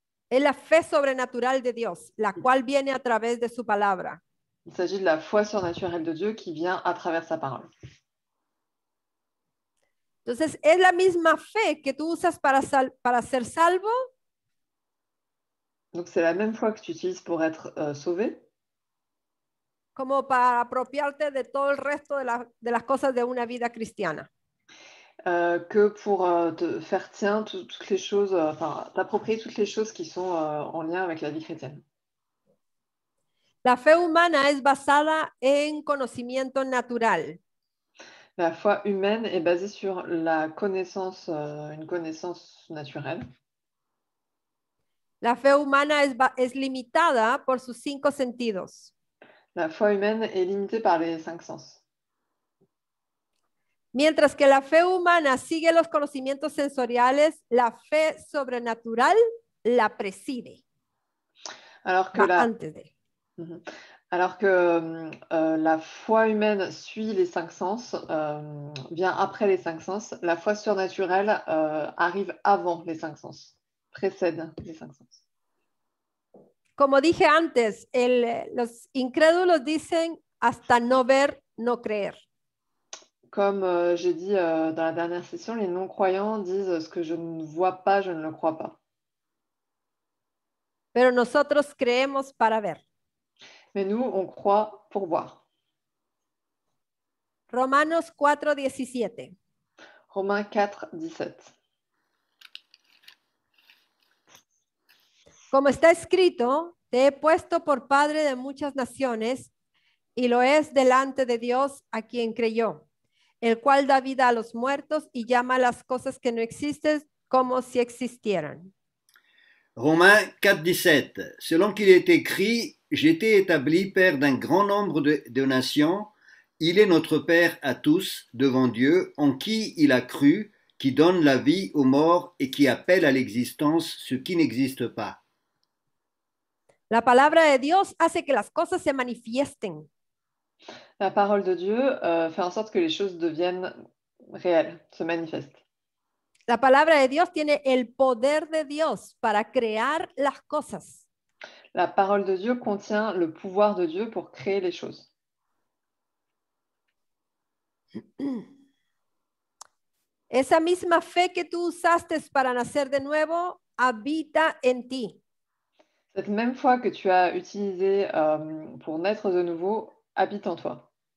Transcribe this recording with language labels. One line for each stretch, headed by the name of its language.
Spanish: Es la fe sobrenatural de Dios, la cual viene a través de su palabra.
French: Il s'agit de la foi surnaturelle de Dieu qui vient à travers sa parole.
Spanish: Entonces, ¿es la misma fe que tú usas para ser salvo?
French: Donc c'est la même foi que tu utilises pour être sauvé,
Spanish: Como para apropiarte de todo el resto de las cosas de una vida cristiana.
French: que pour te faire tien toutes les choses, t'approprier toutes les choses qui sont en lien avec la vie chrétienne.
Spanish: La fe humana es basada en conocimiento natural.
French: La foi humaine est basée sur la connaissance, une connaissance naturelle.
Spanish: La fe humana es limitada por sus 5 sentidos.
French: La foi humaine est limitée par les 5 sens.
Spanish: Mientras que la fe humana sigue los conocimientos sensoriales, la fe sobrenatural la preside.
French: Alors que,
Spanish: Va antes de.
French: Alors que la foi humaine suit les 5 sens, vient après les 5 sens, la foi surnaturelle arrive avant les 5 sens, précède les 5 sens.
Spanish: Como dije antes, los incrédulos dicen hasta no ver, no creer.
French: Comme j'ai dit dans la dernière session, les non-croyants disent ce que je ne vois pas, je ne le crois pas.
Spanish: Pero nosotros creemos para ver.
French: Mais nous, on croit pour voir.
Spanish: Romanos 4:17.
French: Romains 4, 17.
Spanish: Como está escrito, te he puesto por padre de muchas naciones y lo es delante de Dios a quien creyó, el cual da vida a los muertos y llama a las cosas que no existen como si existieran.
French: Romains 4, 17. Selon qu'il est écrit, j'ai été établi père d'un grand nombre de nations. Il est notre Père à tous devant Dieu, en qui il a cru, qui donne la vie aux morts et qui appelle à l'existence ce qui n'existe pas.
Spanish: La palabra de Dios hace que las cosas se manifiesten.
French: La parole de Dieu fait en sorte que les choses deviennent réelles, se manifestent.
Spanish: La palabra de Dios tiene el poder de Dios para crear las cosas.
French: La parole de Dieu contient le pouvoir de Dieu pour créer les choses.
Spanish: Esa misma fe que tú usaste para nacer de nuevo habita en ti.
French: Cette même foi que tu as utilisée pour naître de nouveau habite en toi.